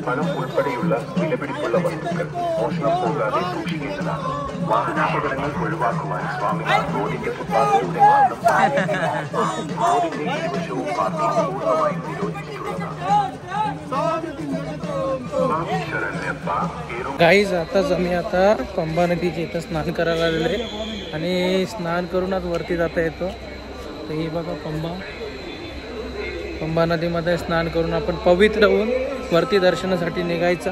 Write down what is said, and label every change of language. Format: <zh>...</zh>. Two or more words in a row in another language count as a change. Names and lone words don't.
<ml>പണം ഉൾപ്പെടെയുള്ള വിലപിടിപ്പുള്ള വസ്തുക്കൾ മോഷണം പോകാതെ സൂക്ഷിക്കേണ്ടതാണ്. വാഹനാപകടങ്ങൾ ഒഴിവാക്കുവാൻ സ്വാമിമാർ റോഡിന്റെ ഫുട്പാത്തിലൂടെ മാത്രം റോഡിന്റെ ഇരുവശവും പാർക്കിംഗ് പൂർണ്ണമായും നിരോധിച്ചിട്ടുള്ളതാണ്.</ml> <mr>गाईज आताच आम्ही आता पंबा नदीच्या इथं स्नान करायला आलेलो आहे आणि स्नान करून आज वरती जाता येतो. तर ही बघा पंबा नदीमध्ये स्नान करून आपण पवित्र होऊन वरती दर्शनासाठी निघायचा.</mr>